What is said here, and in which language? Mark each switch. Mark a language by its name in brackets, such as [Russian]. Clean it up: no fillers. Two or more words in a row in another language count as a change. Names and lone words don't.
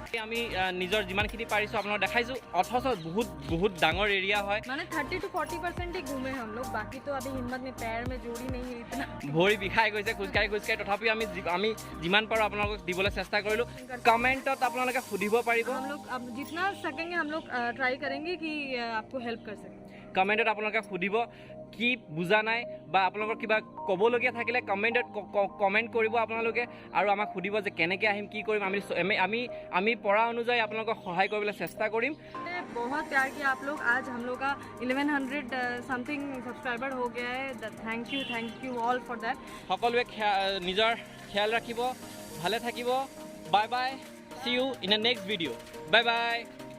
[Assamese] আমি নিজৰ যিমানখিনি পাৰিছোঁ আপোনালোকক দেখাইছোঁ, অথচ বহুত ডাঙৰ এৰিয়া হয়। [Hindi] মানে 30 to 40% ही घूमे हम लोग, बाकी तो अभी हिम्मत में पैर में जोड़ी नहीं है इतना। [Assamese] ভৰি বিষাই গৈছে খোজকাঢ়ি তথাপিও আমি যিমান পাৰোঁ আপোনালোকক দিবলৈ চেষ্টা কৰিলোঁ। কমেণ্টত আপোনালোকে সুধিব পাৰিব। [Hindi] हम लोग अब जितना सकेंगे हम लोग ट्राई करेंगे कि आपको हेल्प कर सकें। [Assamese] কমেণ্টত আপোনালোকে সুধিব কি বুজা নাই বা আপোনালোকৰ কিবা ক'বলগীয়া থাকিলে কমেণ্টত কমেণ্ট কৰিব আপোনালোকে, আৰু আমাক সুধিব যে কেনেকৈ আহিম, কি কৰিম। আমি পৰা অনুযায়ী আপোনালোকক সহায় কৰিবলৈ চেষ্টা কৰিম। [Hindi] बहुत प्यार किया आप लोग। आज हम लोग का 1100 समथिंग सब्सक्राइबर हो गया है। [English] thank you all for that. [Assamese] সকলোৱে নিজৰ ख्याल ৰাখিব, ভালে থাকিব। [English] Bye bye, see you in a next video. Bye bye.